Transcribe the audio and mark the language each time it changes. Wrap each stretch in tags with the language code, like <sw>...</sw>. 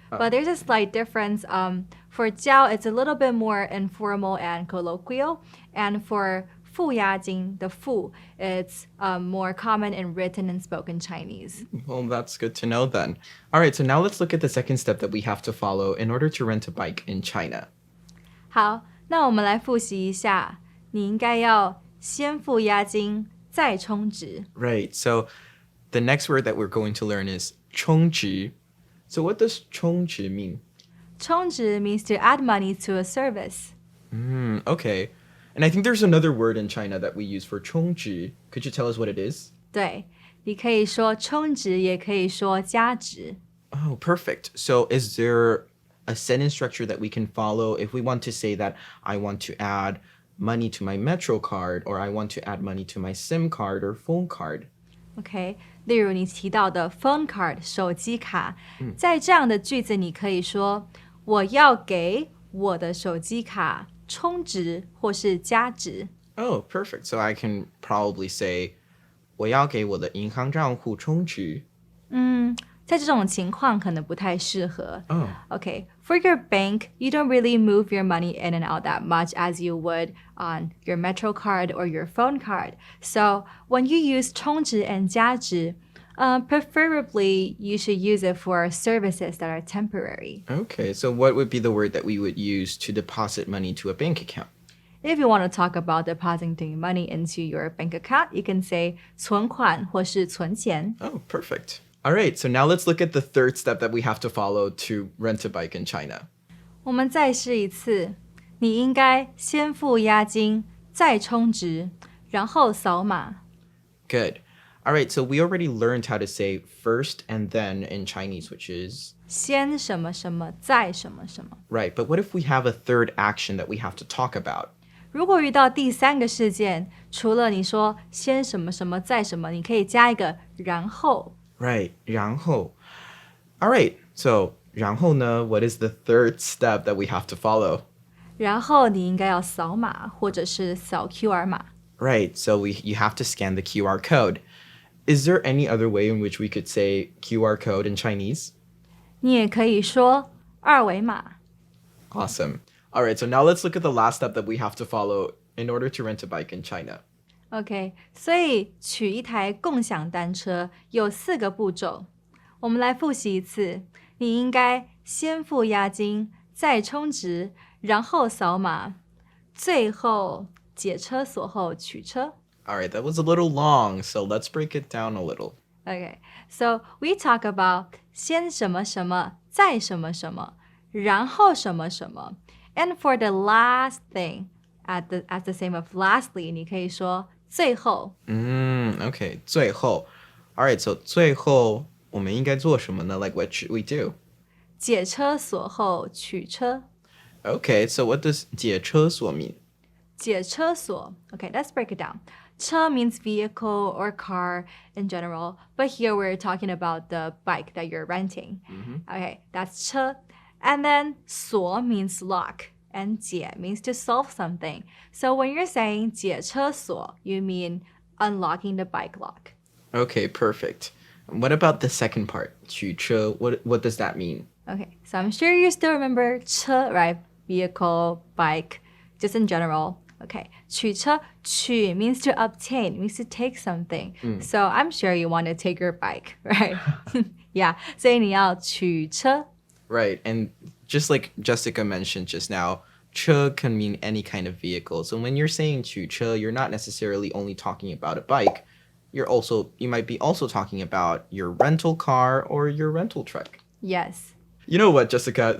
<en>But there's a slight difference. For 交, it's a little bit more informal and colloquial. And for 付押金, the 付, it's more common in written and spoken Chinese. Well, that's good to know then. All right, so now let's look at the second step that we have to follow in order to rent a bike in China.</en> <zh>好，那我们来复习一下，你应该要先付押金，再充值。</zh> <en>Right, so the next word that we're going to learn is 充值. So what does 充值 mean? 充值 means to add money to a service. Okay. And I think there's another word in China that we use for 充值. Could you tell us what it is?</en> <zh>对，你可以说充值，也可以说加值。</zh> <en>Oh, perfect. So is there a sentence structure that we can follow if we want to say that I want to add money to my Metro card, or I want to add money to my SIM card or phone card? OK， 例如你提到的 phone card 手机卡，在这样的句子，你可以说我要给我的手机卡充值或是加值。 Oh, perfect. So I can probably say</en> <zh>我要给我的银行账户充值. 在这种情况可能不太适合。</zh> <en>Oh. Okay, for your bank, you don't really move your money in and out that much as you would on your Metro card or your phone card. So when you use 充值 and 加值, preferably you should use it for services that are temporary. Okay, so what would be the word that we would use to deposit money to a bank account? If you want to talk about depositing money into your bank account, you can say</en> <zh>存款或是存钱.</zh> <en>Oh, perfect. All right, so now let's look at the third step that we have to follow to rent a bike in China.</en> <zh>我们再试一次，你应该先付押金，再充值，然后扫码。</zh> <en>Good. All right, so we already learned how to say first and then in Chinese, which is...</en> <zh>先什么什么，再什么什么。</zh> <en>Right, but what if we have a third action that we have to talk about?</en> <zh>如果遇到第三个事件，除了你说先什么什么，再什么，你可以加一个然后。</zh> <en>Right, 然后. All right, so 然后呢, what is the third step that we have to follow?</en> <zh>然后你应该要扫码，或者是扫 QR 码。</zh> <en>Right, so you have to scan the QR code. Is there any other way in which we could say QR code in Chinese?</en> <zh>你也可以说二维码。</zh> <en>Awesome. All right, so now let's look at the last step that we have to follow in order to rent a bike in China.</en> <zh>OK， 所以取一台共享单车有4个步骤，我们来复习一次。你应该先付押金，再充值，然后扫码，最后解车锁后取车。</zh> <en>All right, that was a little long, so let's break it down a little. Okay, so we talk about 先什么什么，再什么什么，然后什么什么。 And for the last thing, as the same of lastly,</en> <zh>你可以说最后。</zh> <en>Okay, 最后. All right, so</en> <zh>最后我们应该做什么呢?</zh> <en>Like, what should we do?</en> <zh>解车锁后取车。</zh> <en>Okay, so what does 解车锁 mean? 解车锁.Okay, let's break it down. 车 means vehicle or car in general, but here we're talking about the bike that you're renting. Okay, that's 车.And then 锁 means lock, and 解 means to solve something. So when you're saying 解车锁, you mean unlocking the bike lock. Okay, perfect. What about the second part? 取车, what does that mean? Okay, so I'm sure you still remember 车, right? Vehicle, bike, just in general. Okay, 取车, 取 means to obtain, means to take something. So I'm sure you want to take your bike, right?</en> <zh>Yeah, 所以你要取车.</zh> <en>Right, and just like Jessica mentioned just now, 车 can mean any kind of vehicle. So when you're saying 取车, you're not necessarily only talking about a bike. You might be also talking about your rental car or your rental truck. Yes. You know what, Jessica?</en>